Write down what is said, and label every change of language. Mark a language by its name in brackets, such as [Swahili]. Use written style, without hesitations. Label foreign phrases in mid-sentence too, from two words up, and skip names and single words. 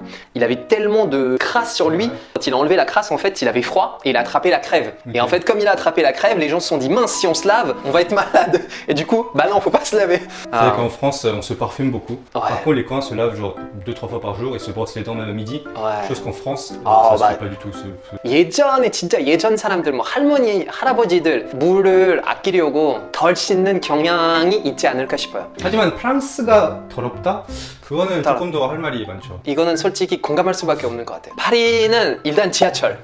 [French] Il avait tellement de crasse sur lui. Quand il a enlevé la crasse, en fait, il avait froid et il a attrapé la crève. Okay. Et en fait, comme il a attrapé la crève, les gens se sont dit, mince, si on se lave, on va être malade. Et du coup, bah non, faut pas se laver. C'est vrai qu'en France, on se parfume beaucoup. Ouais. Par contre, les Coréens se lavent genre 2-3 fois par jour et se brossent les dents même à midi. Ouais. Chose qu'en France, Ah, ça se bah. fait pas du tout. [Korean] 예전에 진짜 예전 사람들 뭐 할머니, 할아버지들 물을 아끼려고 덜 씻는 경향이 있지 않을까 싶어요. 하지만 프랑스가 더럽다? 그거는 더럽- 조금 더 할 말이 많죠. 이거는 솔직히 공감할 수밖에 없는 것 같아요. 파리는 일단 지하철.